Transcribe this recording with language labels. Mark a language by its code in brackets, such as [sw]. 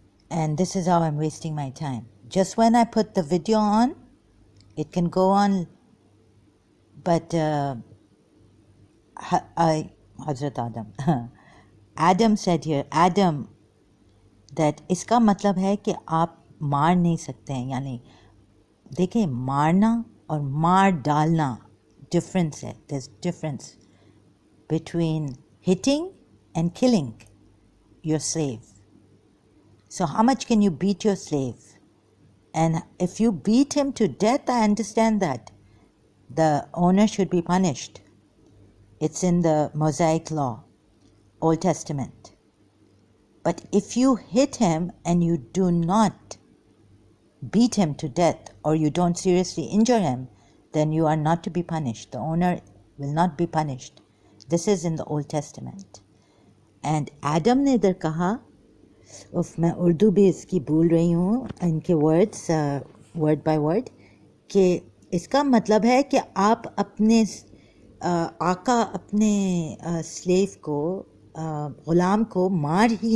[en] And this is how I'm wasting my time. Just when I put the video on, it can go on, but Hazrat Adam said here, that [hi] इसका मतलब है कि आप मार नहीं सकते हैं. यानी देखिए मारना और मार डालना difference है. [en] There's difference between hitting and killing your slave. So how much can you beat your slave? And if you beat him to death, I understand that the owner should be punished. It's in the Mosaic law, Old Testament. But if you hit him and you do not beat him to death or you don't seriously injure him, then you are not to be punished. The owner will not be punished. This is in the Old Testament. [hi] And Adam ने इधर कहा, मैं उर्दू भी इसकी भूल रही हूँ, इनके वर्ड्स वर्ड बाय वर्ड, कि इसका मतलब है कि आप अपने आका, अपने स्लेव को, ग़ुलाम को मार